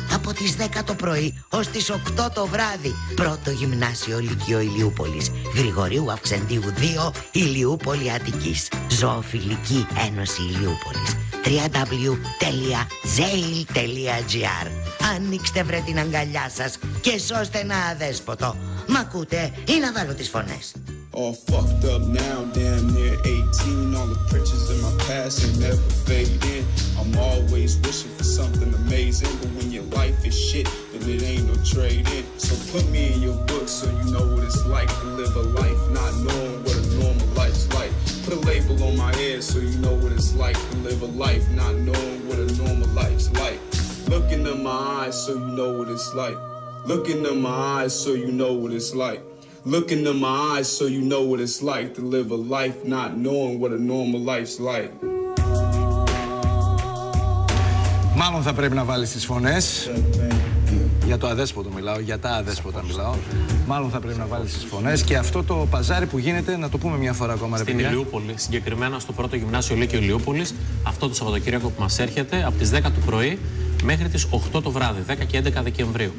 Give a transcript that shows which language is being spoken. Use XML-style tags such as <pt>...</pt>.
<el>από τις 10 το πρωί ως τις 8 το βράδυ. Πρώτο γυμνάσιο Λυκείο Ηλιούπολης, Γρηγορίου Αυξεντίου 2, Ηλιούπολη Αττικής. Ζωοφιλική Ένωση Ηλιούπολης. www.zail.gr. Ανοίξτε βρε την αγκαλιά σας και σώστε ένα αδέσποτο. Μ' ακούτε ή να βάλω τις φωνές?</el> <en>All fucked up now, damn near 18. All the pictures in my past ain't never fading. I'm always wishing for something amazing, but when your life is shit, then it ain't no trading. So put me in your book so you know what it's like to live a life not knowing what a normal life's like. Put a label on my head so you know what it's like to live a life not knowing what a normal life's like. Look into my eyes so you know what it's like. Look into my eyes so you know what it's like. Look into my eyes so you know what it's like to live a life not knowing what a normal life's like.</en> <el>Μάλλον θα πρέπει να βάλεις τις φωνές. Για το αδέσποτο μιλάω, για τα αδέσποτα μιλάω. Μάλλον θα πρέπει να βάλεις τις φωνές και αυτό το παζάρι που γίνεται, να το πούμε μια φορά ακόμα. Στην Ηλιούπολη, συγκεκριμένα στο πρώτο γυμνάσιο Λύκειο Ηλιούπολης, αυτό το Σαββατοκύριακο που μας έρχεται από τις 10 του πρωί μέχρι τις 8 το βράδυ, 10 και 11 Δεκεμβρίου.</el>